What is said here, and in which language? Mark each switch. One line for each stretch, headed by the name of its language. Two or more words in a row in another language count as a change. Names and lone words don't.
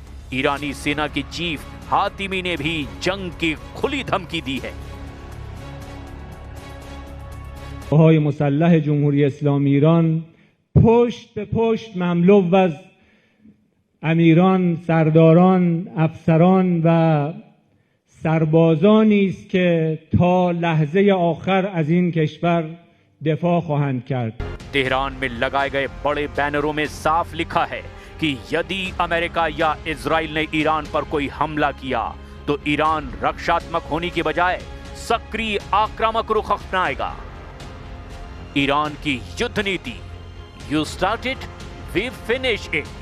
Hindi: ईरानी सेना की चीफ हातिमी ने भी जंग की खुली धमकी दी है।
Persian: های مسلح جمهوری اسلامی ایران پشت به پشت مملو از امیران، سرداران، افسران و سربازانی است که تا لحظه آخر از این کشور دفاع خواهند کرد.
Hindi: तेहरान में लगाए गए बड़े बैनरों में साफ लिखा है कि यदि अमेरिका या इजराइल ने ईरान पर कोई हमला किया तो ईरान रक्षात्मक होने की बजाय सक्रिय आक्रामक रुख अपनाएगा। ईरान की युद्ध नीति,
English: you start it we finish it.